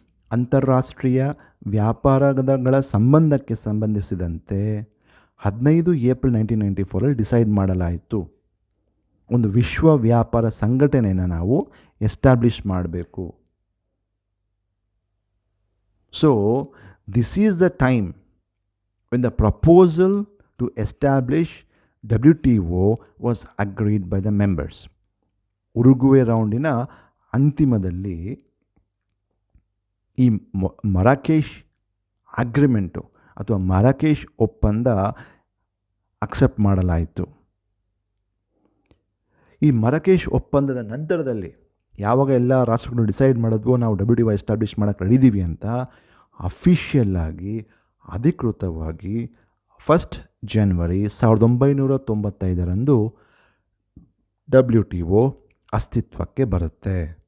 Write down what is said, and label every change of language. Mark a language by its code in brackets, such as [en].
[kn] ಅಂತಾರಾಷ್ಟ್ರೀಯ ವ್ಯಾಪಾರಗಳ ಸಂಬಂಧಕ್ಕೆ ಸಂಬಂಧಿಸಿದಂತೆ 15 ಏಪ್ರಿಲ್ 1994 ಡಿಸೈಡ್ ಮಾಡಲಾಯಿತು, ಒಂದು ವಿಶ್ವ ವ್ಯಾಪಾರ ಸಂಘಟನೆಯನ್ನು ನಾವು ಎಸ್ಟಾಬ್ಲಿಷ್ ಮಾಡಬೇಕು. [en] So, this is the time when the proposal to establish WTO was agreed by the members. [kn] Uruguay ರೌಂಡಿನ ಅಂತಿಮದಲ್ಲಿ ಈ ಮರಾಕೇಶ್ ಅಗ್ರಿಮೆಂಟು ಅಥವಾ ಮರಾಕೇಶ್ ಒಪ್ಪಂದ ಅಕ್ಸೆಪ್ಟ್ ಮಾಡಲಾಯಿತು. ಈ ಮರಾಕೇಶ್ ಒಪ್ಪಂದದ ನಂತರದಲ್ಲಿ ಯಾವಾಗ ಎಲ್ಲ ರಾಷ್ಟ್ರಗಳು ಡಿಸೈಡ್ ಮಾಡಿದ್ವೋ ನಾವು WTO ಎಸ್ಟಾಬ್ಲಿಷ್ ಮಾಡೋಕ್ಕೆ ರೆಡಿದ್ದೀವಿ ಅಂತ, ಅಫಿಷಿಯಲ್ಲಾಗಿ ಅಧಿಕೃತವಾಗಿ 1 ಜನವರಿ 1995ರಂದು WTO ಅಸ್ತಿತ್ವಕ್ಕೆ ಬರುತ್ತೆ.